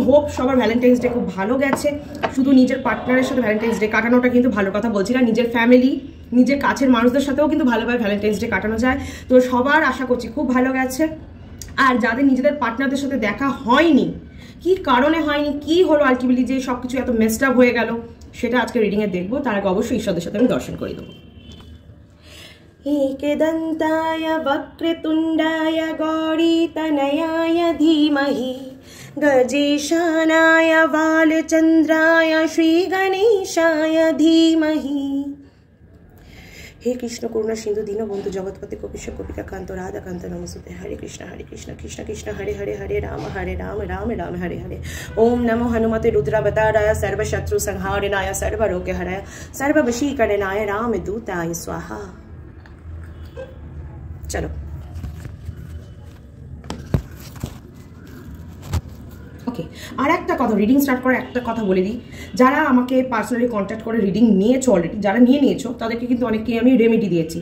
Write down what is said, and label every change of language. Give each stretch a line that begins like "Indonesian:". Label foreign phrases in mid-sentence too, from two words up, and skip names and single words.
Bangla: হোপ সবার ভ্যালেন্টাইন্স ডে খুব ভালো গেছে। শুধু নিজের পার্টনারের সাথে ভ্যালেন্টাইন্স ডে কাটানোটা কিন্তু ভালো কথা বলছি না, নিজের ফ্যামিলি, নিজের কাছের মানুষদের সাথেও কিন্তু ভালোভাবে ভ্যালেন্টাইন্স ডে কাটানো যায়। তো সবার আশা করছি খুব ভালো গেছে। আর যাদের নিজেদের পার্টনারদের সাথে দেখা হয়নি, কি কারণে হয়নি, কি হলো আলটিমেটলি যে সব কিছু এত
English: messed up
Bangla: হয়ে গেল, সেটা আজকে রিডিংয়ে দেখবো। তার আগে অবশ্যই ঈশ্বরদের সাথে আমি দর্শন করে দেবো।
Sanskrit: एकदन्ताय वक्रतुण्डाय गौरीतनयाय धीमहि गजेशानाय बालचंद्राय श्री गणेशाय धीमहि। हे कृष्ण करुणा सिंधु दीनबंधु जगतपति कपीश कपिकाकांत राधाकांत नमस्ते। हरे कृष्ण कृष्ण कृष्ण हरे हरे हरे राम राम राम हरे हरे। ओम नमो हनुमते रुद्रावताराय सर्वशत्रु संहारणाय सर्वरोगहराय सर्ववशीकरणाय रामदूताय स्वाहा।
Bangla: चलो ওকে, আর একটা কথা,
English: reading start
Bangla: করার একটা কথা বলে দিই, যারা আমাকে
English: personally contact
Bangla: করে রিডিং নিয়েছো অলরেডি, যারা নিয়েছো তাদেরকে কিন্তু অনেককে আমি রেমেডি দিয়েছি।